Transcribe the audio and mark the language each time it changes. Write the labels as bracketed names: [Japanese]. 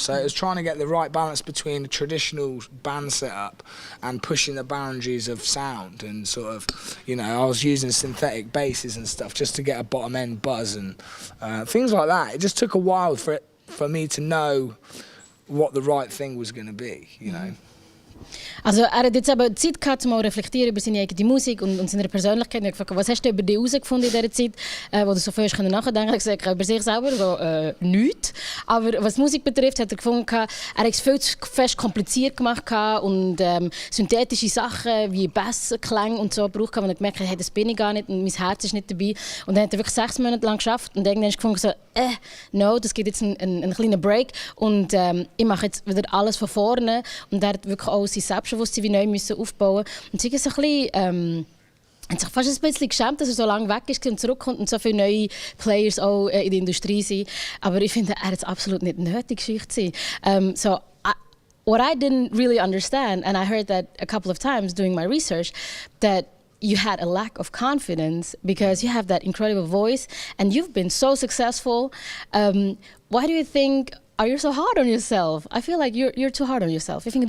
[English] So it was trying to get the right balance between a traditional band setup and pushing the boundaries of sound, and sort of, you know, I was using synthetic basses and stuff just to get a bottom end buzz and things like that. It just took a while for me to know what the right thing was going to be, you know. [German] Also er hat jetzt aber Zeit gehabt, mal reflektieren über seine eigene Musik und seine Persönlichkeit. Und ich gefragt, was hast du über dich herausgefunden in dieser Zeit, wo du so viel nachdenken konntest? Er hat gesagt, über sich selber so, nichts. Aber was Musik betrifft, hat er gefunden, er hat es viel zu fest kompliziert gemacht und synthetische Sachen wie Bassklänge und so braucht, wo er gemerkt hat, hey, das bin ich gar nicht und mein Herz ist nicht dabei. Und dann hat er wirklich 6 Monate lang geschafft und irgendwann gefunden, so, no, das gibt jetzt einen kleinen Break und ich mache jetzt wieder alles von vorne. Und er hat wirklich auch sein Selbstbewusstsein wie neu müssen aufbauen. Und sie ist ein bisschen, hat sich fast ein bisschen geschämt, dass er so lange weg ist und zurückkommt und so viele neue Players auch in der Industrie sind. Aber ich finde, er hat es absolut nicht nötig, Geschichte zu sein. [English] What I didn't really understand, and I heard that a couple of times doing my research, that you had a lack of confidence because you have that incredible voice and you've been so successful. Why do you think are you so hard on yourself? I feel like you're too hard on yourself. I think